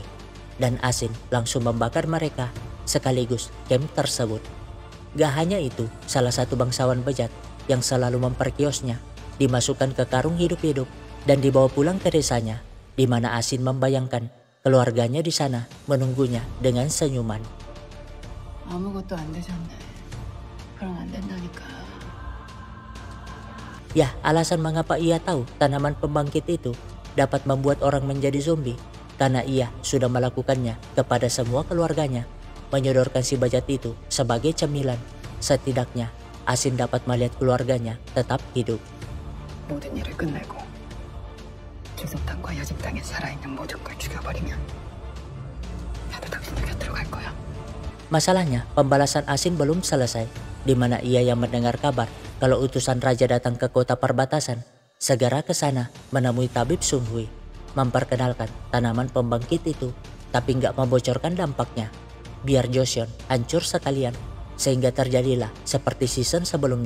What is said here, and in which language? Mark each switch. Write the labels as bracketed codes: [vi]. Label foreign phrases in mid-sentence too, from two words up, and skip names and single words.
[id] Dan Asin langsung membakar mereka, sekaligus camp tersebut. Gak hanya itu, salah satu bangsawan bejat yang selalu memperkiosnya dimasukkan ke karung hidup-hidup dan dibawa pulang ke desanya, di mana Asin membayangkan keluarganya di sana menunggunya dengan senyuman. [ko] 아무것도 안 되셨네. 그럼 안 된다니까. [id] Ya, alasan mengapa ia tahu tanaman pembangkit itu dapat membuat orang menjadi zombie, karena ia sudah melakukannya kepada semua keluarganya, menyodorkan si bejat itu sebagai cemilan. Setidaknya, Asin dapat melihat keluarganya tetap hidup. [ko] 모든 일을 끝내고 주성당과 여직당에 살아있는 모든 걸 죽여버리면 나도 당신들 곁으로 갈 거야. [id] Masalahnya, pembalasan Asin belum selesai, di mana ia yang mendengar kabar kalau utusan raja datang ke kota perbatasan, segera ke sana menemui tabib Sun Hui, memperkenalkan tanaman pembangkit itu, tapi nggak membocorkan dampaknya, biar Joseon hancur sekalian, sehingga terjadilah seperti season sebelumnya.